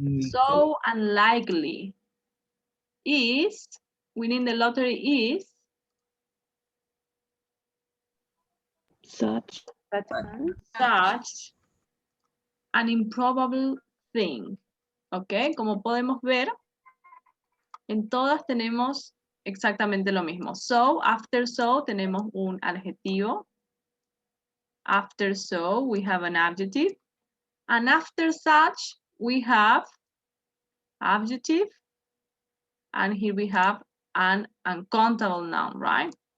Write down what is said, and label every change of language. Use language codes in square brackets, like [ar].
[en] so unlikely. Is winning the lottery is Such. such an improbable thing. [es] ¿Ok? Como podemos ver, en todas tenemos exactamente lo mismo. So, after so, tenemos un adjetivo. [en] After so, we have an adjective. And after such, we have adjective. And here we have an uncountable noun, right?